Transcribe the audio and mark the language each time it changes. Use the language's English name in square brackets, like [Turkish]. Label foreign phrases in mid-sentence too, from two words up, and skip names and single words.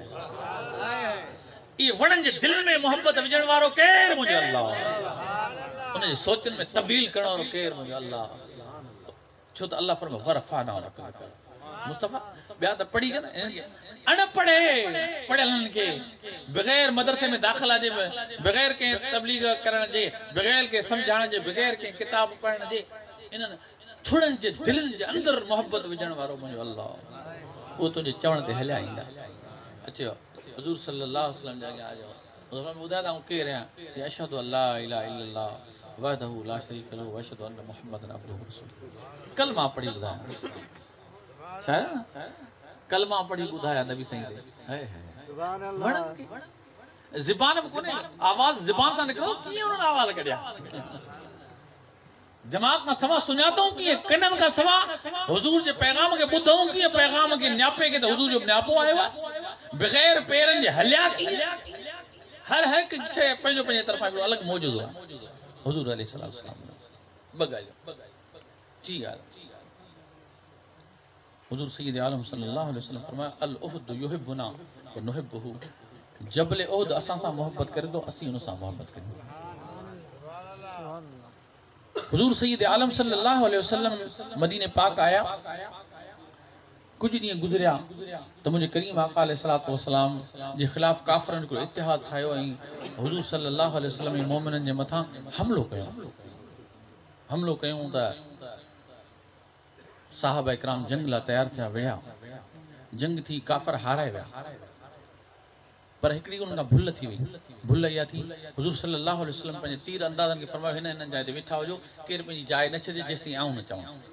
[Sindhi] ये वणनि जे दिल में मोहब्बत विझण वारो केर मुंहिंजो अल्लाह उन जे सोचनि में तब्दील करण वारो केर मुंहिंजो अल्लाह छो त अल्लाह फरमायो [Arabic] ورفعنا لك مصطفى [Sindhi] ॿिया त पढ़ी करे अनपढ़े पढ़ियलनि खे बग़ैर मदरसे में दाख़िला जे बग़ैर कंहिं तबलीग करण जे बग़ैर कंहिं सम्झाइण जे बग़ैर कंहिं किताब पढ़ण जे इन्हनि थोड़नि जे दिलनि जे अंदरि मोहब्बत विझण वारो मुंहिंजो अल्लाह उहो तुंहिंजे चवण ते हलिया ईंदा। अचो हुज़ूर [Arabic] صلى الله عليه وسلم [Sindhi] जे अॻियां आ जाओ ॿुधाए था केरु आहियां चई [Arabic] أشهد أن لا إله إلا الله وحده لا شريك له و أشهد أن محمدا عبده و رسوله [Sindhi] कलमा पढ़ी ॿुधाया छा कलमा पढ़ी ॿुधाया नबी साईं ते हाय हाय ज़बान बि कोन्हे आवाज़ ज़बान सां निकिरो कीअं उन्हनि आवाज़ कढिया दिमाग़ खां सवा सुञातऊं कीअं कननि खां सवा हुज़ूर जे पैगाम खे ॿुधऊं कीअं पैगाम खे न्यापे खे त हुज़ूर जो न्यापो आयो आहे बग़ैर पेरनि जे हलिया कीअं हर हिकु शइ पंहिंजो पंहिंजे तरफ़ां हिकिड़ो अलॻि मौजूदो आहे हुज़ूर अलैहिस्सलाम ॿ ॻाल्हियूं टी ॻाल्हि हुज़ूर सय्यद आलम [Arabic] صلى الله عليه وسلم [Sindhi] फरमाया [Arabic] الأحد يحبنا و نحبه [Sindhi] जबल उहद असां सां मोहब्बत करे थो असीं उन सां मोहब्बत कयूं। हुज़ूर सय्यद आलम [Arabic] صلى الله عليه وسلم [Sindhi] मदीने पाक आया कुछ ॾींहं गुज़रिया त मुंहिंजे करीम आका [Arabic] عليه الصلاة والسلام [Sindhi] जे ख़िलाफ़ काफ़िरनि हिकिड़ो इतिहाद ठाहियो ऐं हुज़ूर [Arabic] صلى الله عليه وسلم [Sindhi] जे मोमिननि जे मथां हमलो कयूं त साहबा इकराम जंग लाइ तयार थिया विया जंग थी काफ़िर हाराए विया पर हिकिड़ी उन्हनि खां भुल थी वई भुल इहा थी हुज़ूर [Arabic] صلى الله عليه وسلم [Sindhi] पंहिंजे तीर अंदाज़नि खे फरमायो हिन जाइ ते वेठा हुजो केरु पंहिंजी जाइ न छॾे जेसिताईं आऊं न चवां।